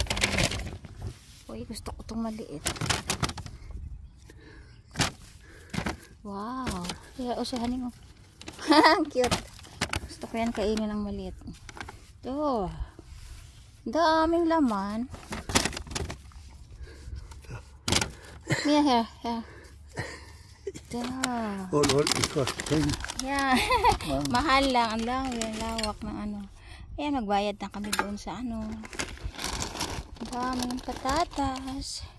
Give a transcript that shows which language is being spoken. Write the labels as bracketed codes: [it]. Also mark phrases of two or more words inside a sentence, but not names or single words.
[tl] Uy, gusto ko itong maliit. Wow. Yeah, usahanin mo. Cute. Gusto ko yan kainin ng maliit. Ito. Daming laman. [da] Mia, her. Hold, det koster penge. [en] Yeah. [tl] Mahal lang. Ang dami. Ang lawak ng ano. Ayan, magbayad na kami doon sa ano. Daming patatas.